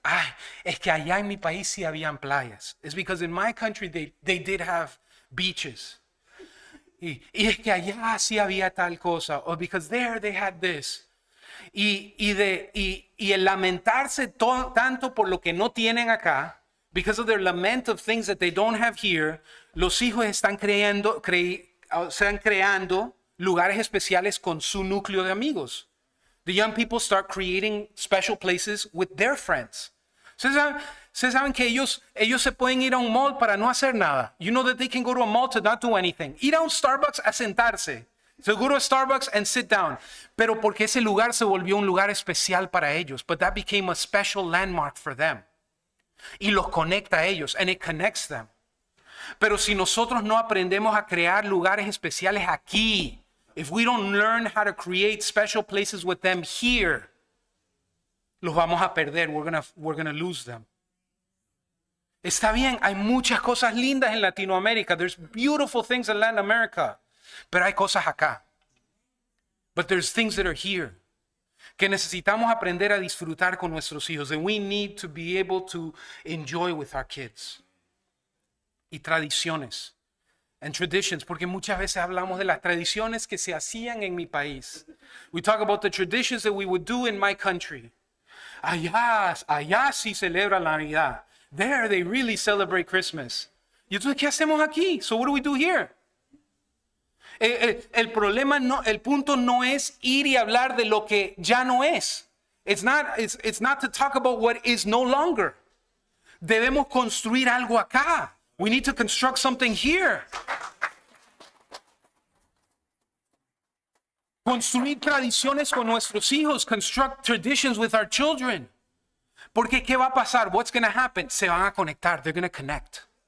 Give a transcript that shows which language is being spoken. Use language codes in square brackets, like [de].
[es] Ay, es que allá en mi país sí habían playas. [en] It's because in my country they did have beaches. [es] Y es que allá sí había tal cosa. [en] Or because there they had this. [es] Y el lamentarse tanto por lo que no tienen acá, [en] because of their lament of things that they don't have here, [es] los hijos están creando lugares especiales con su núcleo de amigos. [en] The young people start creating special places with their friends. [es] Ustedes saben que ellos se pueden ir a un mall para no hacer nada. [en] You know that they can go to a mall to not do anything. [es] Ir a un Starbucks a sentarse. [en] So go to a Starbucks and sit down. [es] Pero porque ese lugar se volvió un lugar especial para ellos. [en] But that became a special landmark for them. [es] Y los conecta a ellos. [en] And it connects them. [es] Pero si nosotros no aprendemos a crear lugares especiales aquí, [en] if we don't learn how to create special places with them here, [es] los vamos a perder. [en] We're gonna lose them. [es] Está bien, hay muchas cosas lindas en Latinoamérica. [en] There's beautiful things in Latin America. [es] Pero hay cosas acá. [en] But there's things that are here. [es] Que necesitamos aprender a disfrutar con nuestros hijos. [en] And we need to be able to enjoy with our kids. [es] y tradiciones. [en] And traditions, [es] porque muchas veces hablamos de las tradiciones que se hacían en mi país. [en] We talk about the traditions that we would do in my country. [es] Allá sí celebra la Navidad. [en] There they really celebrate Christmas. [es] ¿Y entonces qué hacemos aquí? [en] So what do we do here? [es] El problema no, el punto no es ir y hablar de lo que ya no es. [en] It's not to talk about what is no longer. [es] Debemos construir algo acá. [en] We need to construct something here. [es] Construir tradiciones con nuestros hijos. [en] Construct traditions with our children. [es] Porque ¿qué va a pasar? [en] What's going to happen? [es] Se van a conectar. [en] They're going to connect.